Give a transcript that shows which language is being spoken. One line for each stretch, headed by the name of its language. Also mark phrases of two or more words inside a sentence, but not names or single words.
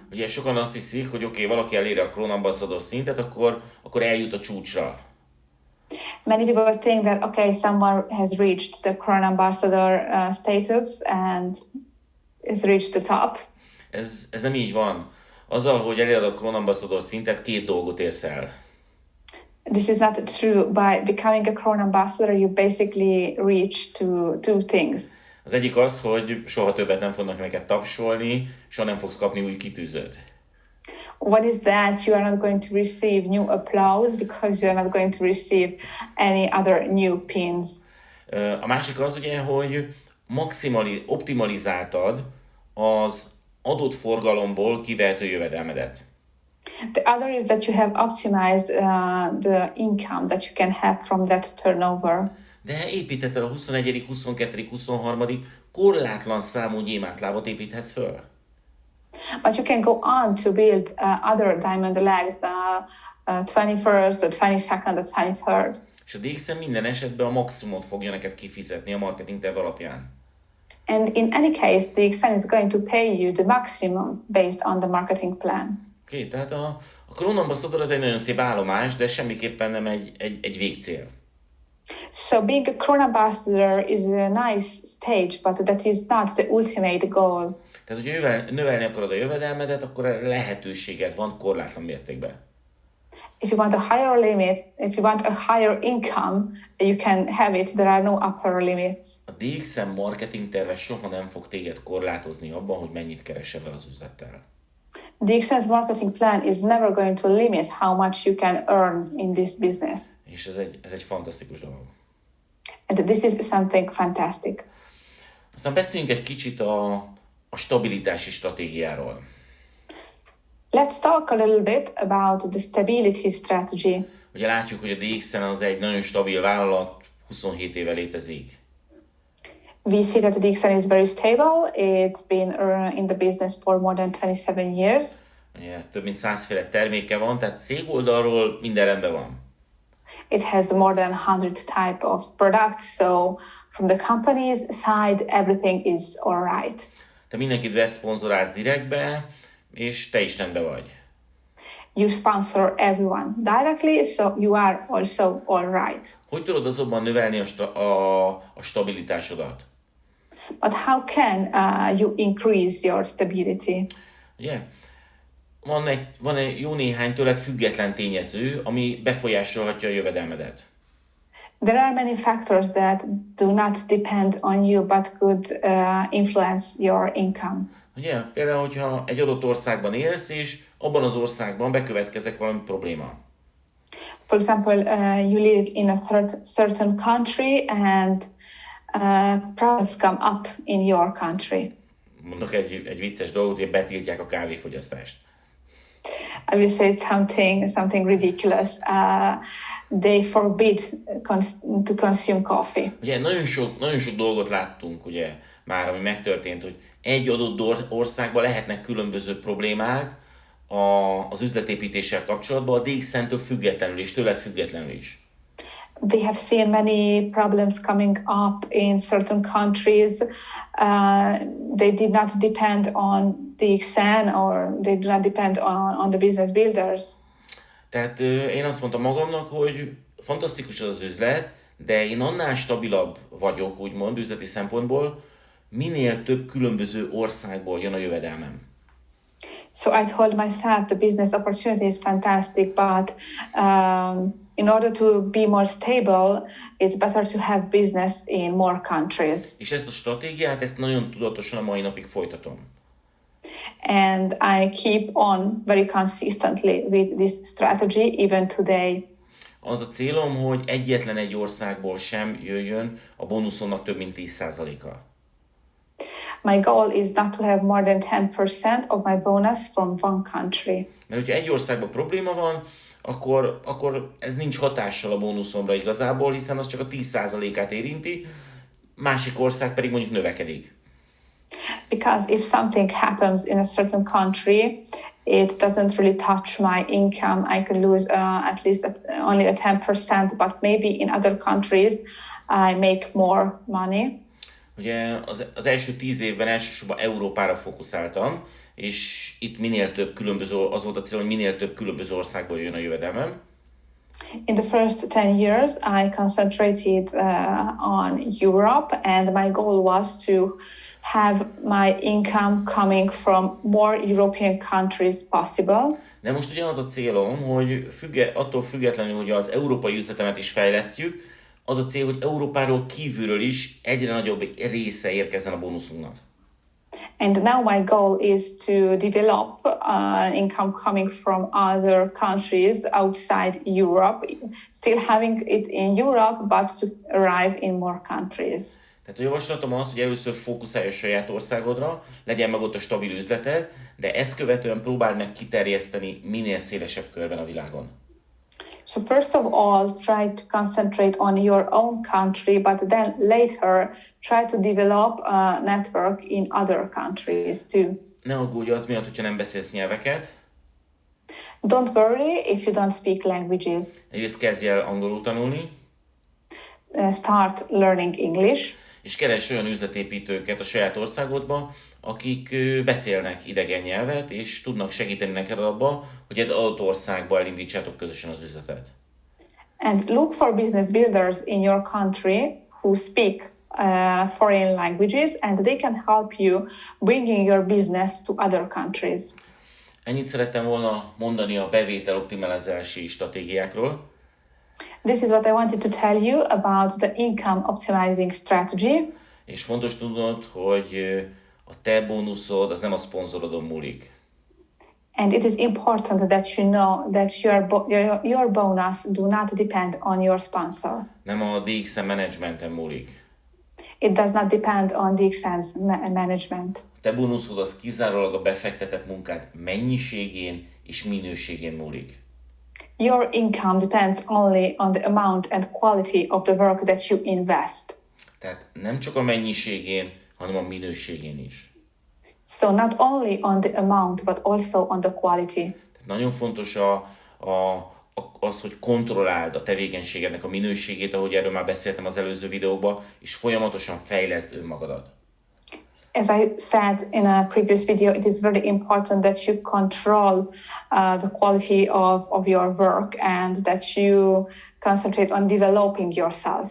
Hungarian: Ugye sokan azt hiszik, hogy oké, valaki eléri a Crown Ambassador szintet, akkor eljut a csúcsra.
English: Many people think that, okay, someone has reached the Crown Ambassador status and is reached the top.
Hungarian: Ez nem így van. Azzal, hogy eléred a Crown Ambassador szintet, két dolgot érsz el.
English: This is not true. By becoming a Crown Ambassador, you basically reach to two things.
Hungarian: Az egyik az, hogy soha többet nem fognak neked tapsolni, soha nem fogsz kapni új kitűzőt.
English: What is that? You are not going to receive new applause because you are not going to receive any other new pins.
Hungarian: A másik az ugye, hogy optimalizáltad az adott forgalomból kivehető jövedelmedet.
English: The other is that you have optimized the income that you can have from that turnover.
Hungarian: De építetted a 21., 22., 23. korlátlan számú gyémántlábot építhetsz föl.
English: But you can go on to build other diamond legs, the 21st, the 22nd, the 23rd.
Hungarian: És a DXN minden esetben a maximumot fogja neked kifizetni a marketing terv alapján.
English: And in any case, the extent is going to pay you the maximum based on the marketing plan.
Hungarian: Oké, tehát a Crown Ambassador az egy nagyon szép állomás, de semmiképpen nem egy végcél.
English: So being a Crown Ambassador is a nice stage, but that is not the ultimate goal.
Hungarian: Tehát, hogyha növelni akarod a jövedelmedet, akkor lehetőséged van korlátlan mértékben.
English: If you want a higher limit, if you want a higher income, you can have it. There are no upper limits.
Hungarian: A DXN marketing terve soha nem fog téged korlátozni abban, hogy mennyit keresel el az üzlettel.
English: DXN's marketing plan is never going to limit how much you can earn in this business.
Hungarian: És ez egy fantasztikus dolog.
English: And this is something fantastic.
Hungarian: Aztán beszéljünk egy kicsit a stabilitási stratégiáról.
English: Let's talk a little bit about the stability strategy.
Hungarian: Ugye látjuk, hogy a DXN az egy nagyon stabil vállalat, 27 éve létezik.
English: We see that the DXN is very stable. It's been in the business for more than 27 years.
Hungarian: Ugye, több mint 100 féle terméke van, tehát cég oldalról minden rendben van.
English: It has more than 100 type of products, so from the company's side, everything is all right.
Hungarian: Te mindenkit beszponzorálsz direktbe, és te is rendben vagy.
English: You sponsor everyone directly, so you are also all right.
Hungarian: Hogy tudod azonban növelni a stabilitásodat?
English: But how can you increase your stability?
Hungarian: Ugye? Van egy jó néhány tőled független tényező, ami befolyásolhatja a jövedelmedet.
English: There are many factors that do not depend on you, but could influence your income.
Hungarian: Ugye? Például, hogyha egy adott országban élsz, és abban az országban bekövetkezek valami probléma.
English: For example, you live in a certain country and problems come up in your country.
Hungarian: Mondok egy vicces dolgot, hogy betiltják a kávéfogyasztást.
English: I will say something ridiculous. they forbid to consume coffee.
Hungarian: Ugye nagyon sok dolgot láttunk, ugye már, ami megtörtént, hogy egy adott országban lehetnek különböző problémák az üzletépítéssel kapcsolatban, a DXN-től függetlenül és tőled függetlenül is.
English: They have seen many problems coming up in certain countries. They did not depend on DXN or they do not depend on the business builders.
Hungarian: Tehát én azt mondtam magamnak, hogy fantasztikus az üzlet, de én annál stabilabb vagyok, úgymond, üzleti szempontból, minél több különböző országból jön a jövedelmem.
English: So I told myself the business opportunity is fantastic, but in order to be more stable, it's better to have business in more countries.
Hungarian: És ezt a stratégiát, ezt nagyon tudatosan a mai napig folytatom.
English: And I keep on very consistently with this strategy even today.
Hungarian: Az a célom, hogy egyetlen egy országból sem jöjjön a bónuszomnak több mint 10%-a.
English: My goal is not to have more than 10% of my bonus from one country.
Hungarian: Mert hogyha egy országban probléma van, akkor ez nincs hatással a bónuszomra igazából, hiszen az csak a 10%-át érinti, másik ország pedig mondjuk növekedik.
English: Because if something happens in a certain country, it doesn't really touch my income. I could lose at least only a 10%, but maybe in other countries I make more money.
Hungarian: Ugye az első 10 évben elsősorban Európára fókuszáltam, és itt minél több különböző, az volt a cél, hogy minél több különböző országból jön a jövedelmem.
English: In the first 10 years, I concentrated on Europe, and my goal was to have my income coming from more European countries possible.
Hungarian: De most ugye az a célom, hogy attól függetlenül, hogy az európai üzletemet is fejlesztjük, az a cél, hogy Európáról kívülről is egyre nagyobb része érkezzen a bónuszunknak.
English: And now my goal is to develop income coming from other countries outside Europe, still having it in Europe, but to arrive in more countries.
Hungarian: Tehát a javaslatom az, hogy először fókuszálj a saját országodra, legyen meg ott a stabil üzleted, de ezt követően próbáld meg kiterjeszteni minél szélesebb körben a világon.
English: So first of all, try to concentrate on your own country, but then later try to develop a network in other countries too.
Hungarian: Ne aggódj az miatt, hogyha nem beszélsz nyelveket.
English: Don't worry if you don't speak languages.
Hungarian: Egyrészt kezdj el angolul tanulni.
English: Start learning English.
Hungarian: És keresd olyan üzletépítőket a saját országodba, akik beszélnek idegen nyelvet, és tudnak segíteni neked abba, hogy egy adott országba elindítsátok közösen az üzletet.
English: And look for business builders in your country who speak foreign languages, and they can help you bringing your business to other countries.
Hungarian: Ennyit szerettem volna mondani a bevételoptimalizálási stratégiákról.
English: This is what I wanted to tell you about the income optimizing strategy.
Hungarian: És fontos tudnod, hogy a te bónuszod az nem a szponzorodon múlik.
English: And it is important that you know that your bonus do not depend on your sponsor.
Hungarian: Nem a DXN menedzsmenten múlik.
English: It does not depend on DXN's management.
Hungarian: A te bónuszod az kizárólag a befektetett munkád mennyiségén és minőségén múlik.
English: Your income depends only on the amount and quality of the work that you invest.
Hungarian: Tehát nem csak a mennyiségén, hanem a minőségén is.
English: So not only on the amount, but also on the quality.
Hungarian: Tehát nagyon fontos az, hogy kontrolláld a tevékenységednek a minőségét, ahogy erről már beszéltem az előző videóban, és folyamatosan fejleszd önmagadat.
English: As I said in a previous video, it is very important that you control the quality of your work and that you concentrate on developing yourself.